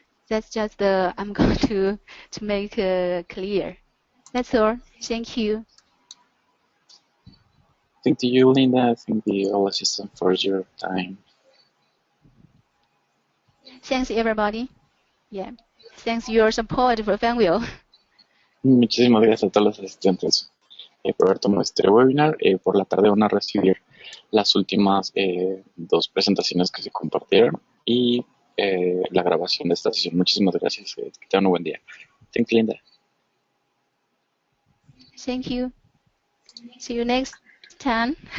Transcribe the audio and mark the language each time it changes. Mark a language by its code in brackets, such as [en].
[en] That's just I'm going to make clear. That's all. Thank you. Thank you, Linda. Thank you, all assistants, for your time. Thanks, everybody. Yeah. Thanks your support for Fanvil. [es] Muchísimas gracias a todos los asistentes por haber tomado este webinar. Por la tarde van a recibir las últimas dos presentaciones que se compartieron y la grabación de esta sesión. Muchísimas gracias. Que tengan un buen día. [en] Thank you, Linda. Thank you. See you next time.